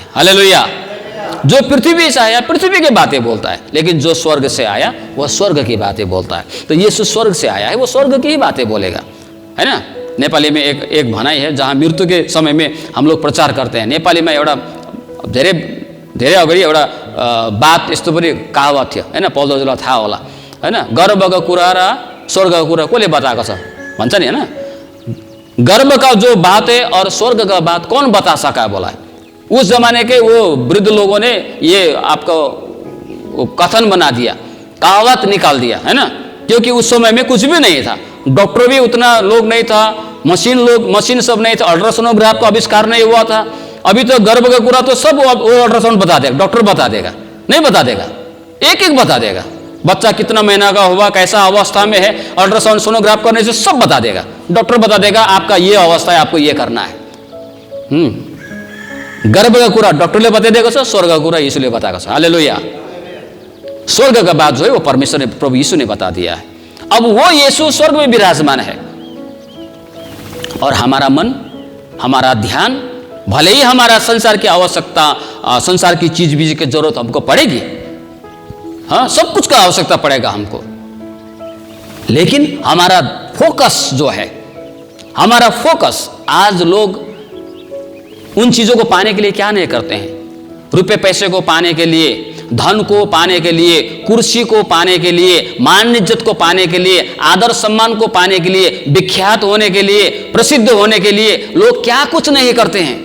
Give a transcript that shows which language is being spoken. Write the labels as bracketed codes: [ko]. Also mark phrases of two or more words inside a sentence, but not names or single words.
[hi] हालेलुया। जो पृथ्वी से आया पृथ्वी की बातें बोलता है, लेकिन जो स्वर्ग से आया वह स्वर्ग की बातें बोलता है। तो यीशु स्वर्ग से आया है, वो स्वर्ग की ही बातें बोलेगा, है ना। नेपाली में एक भनाई है, जहाँ मृत्यु के समय में हम लोग प्रचार करते हैं। [ne] नेपाली में एउटा धेरै धेरै अगाडि एउटा बात यस्तो पनि कहावत थियो होइन, पौल दाजुलाई थाहा होला होइन, गर्वको कुरा र स्वर्गको कुरा कसले बताएको छ भन्छ नि होइन। [hi] गर्व का जो बात है और स्वर्ग का बात कौन बता सका बोला। उस जमाने के वो वृद्ध लोगों ने ये आपको कथन बना दिया, कहावत निकाल दिया है ना, क्योंकि उस समय में कुछ भी नहीं था, डॉक्टर भी उतना लोग नहीं था, मशीन सब नहीं था, अल्ट्रासोनोग्राफ का आविष्कार नहीं हुआ था। अभी तो गर्भ का पूरा तो सब वो अल्ट्रासाउंड बता देगा, डॉक्टर बता देगा, नहीं बता देगा, एक एक बता देगा, बच्चा कितना महीना का हुआ, कैसा अवस्था में है, [en] ultrasound sonograph [hi] करने से सब बता देगा, डॉक्टर बता देगा आपका ये अवस्था है, आपको ये करना है। [ne] गर्भ का कुरा डॉक्टरले बताइदिएको छ, स्वर्ग का कुरा यीशुले बताएको छ। [hi] हालेलुया। स्वर्ग का बात जो है वो परमेश्वर ने, प्रभु यीशु ने बता दिया है। अब वो यीशु स्वर्ग में विराजमान है और हमारा मन, हमारा ध्यान, भले ही हमारा संसार की आवश्यकता, संसार की चीज बीज की जरूरत हमको पड़ेगी, हाँ सब कुछ का आवश्यकता पड़ेगा हमको, लेकिन हमारा फोकस जो है, हमारा फोकस, आज लोग उन चीजों को पाने के लिए क्या नहीं करते हैं, रुपए पैसे को पाने के लिए, धन को पाने के लिए, कुर्सी को पाने के लिए, मान इज्जत को पाने के लिए, आदर सम्मान को पाने के लिए, विख्यात होने के लिए, प्रसिद्ध होने के लिए लोग क्या कुछ नहीं करते हैं।